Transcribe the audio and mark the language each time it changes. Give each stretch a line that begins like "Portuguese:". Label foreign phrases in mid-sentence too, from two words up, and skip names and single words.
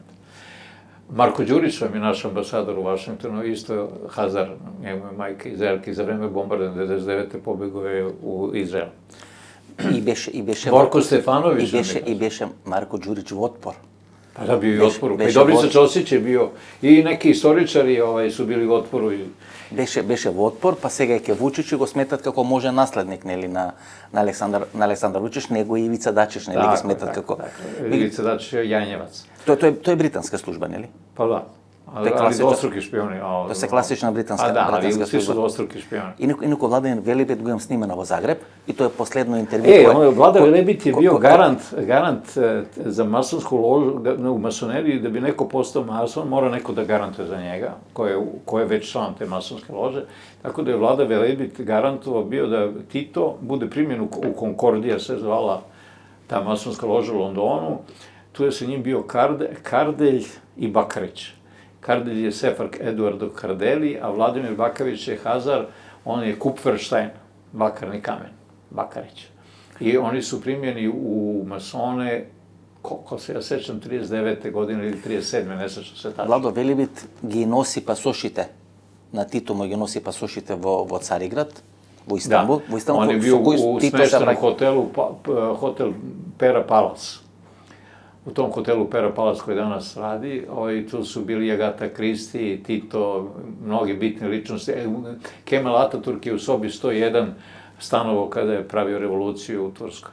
Serbian: Marko Đurić vam je naš ambasador u Vašingtonu, isto Hazar, njegove majke Izraelke, za vreme bombardovanja 99. pobegao je u Izrael. Borko Stefanović. I beše Marko Đurić u otpor. Pa da, bio i u otporu. Pa i Dobrica Ćosić je bio, i neki istoričari su bili u otporu.
Macedonian: Беше во отпор, па сега е ке Вучич и го сметат како може наследник, нели, на Александар Вучич, него и Ивица Дачиш, нели, ги сметат како... Ивица Дачиш е Јањевац. Тоа е британска служба, нели? Па да.
Serbian: Ali dvostruki špioni. To je klasična britanska služba. Pa da, ali svi su služba. dvostruki špioni.
Macedonian: Iako Vladan Velebit го имам снимано во Загреб и тоа е последно интервју.
Serbian: Vladan Velebit je bio garant za masonsku ložu, u masoneriji, da bi neko postao mason, mora neko da garantuje za njega, ko je već član te masonske lože. Tako da je Vladan Velebit garantovao bio da Tito bude primjen u Konkordija, se zvala ta masonska loža u Londonu. Tu je sa njim bio Kardelj i Bakarić. Kardelj je Sefar Eduardo Kardeli, a Vladimir Bakarić je Hazar, on je Kupferstein, bakarni kamen, Bakarić. I oni su primjeni u masone, koliko se ja sećam, 39. godine ili 37. ne sećam se tačno.
Macedonian: Владо Велебит ги носи пасошите, на Тито му ги носи пасошите во Цариград, во Истанбул.
Serbian: Da, on je bio u smeštenom hotelu, hotel Pera Palace. U tom hotelu Pera Palace koji danas radi, tu su bili Agata Kristi, Tito, mnogi bitne ličnosti. Kemal Ataturk je u sobi 101 stanovo kada je pravio revoluciju u Turskoj.